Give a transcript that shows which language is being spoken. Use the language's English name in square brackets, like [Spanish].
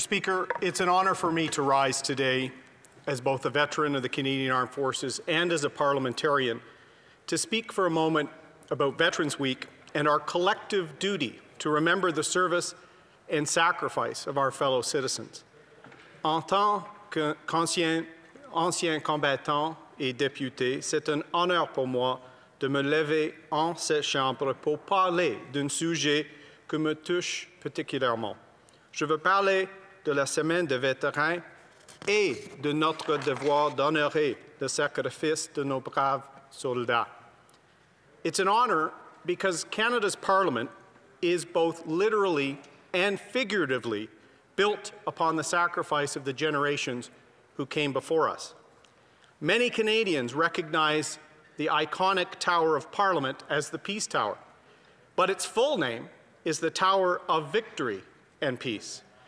[English] Speaker, it's an honor for me to rise today as both a veteran of the Canadian Armed Forces and as a parliamentarian to speak for a moment about Veterans Week and our collective duty to remember the service and sacrifice of our fellow citizens. [French] En tant qu'ancien combattant et député, c'est un honneur pour moi de me lever en cette chambre pour parler d'un sujet qui me touche particulièrement. Je veux parler de la semaine des vétérans et de notre devoir d'honorer le sacrifice de nos braves soldats. [English] It's an honor because Canada's Parliament is both literally and figuratively built upon the sacrifice of the generations who came before us. Many Canadians recognize the iconic Tower of Parliament as the Peace Tower, but its full name is the Tower of Victory and Peace.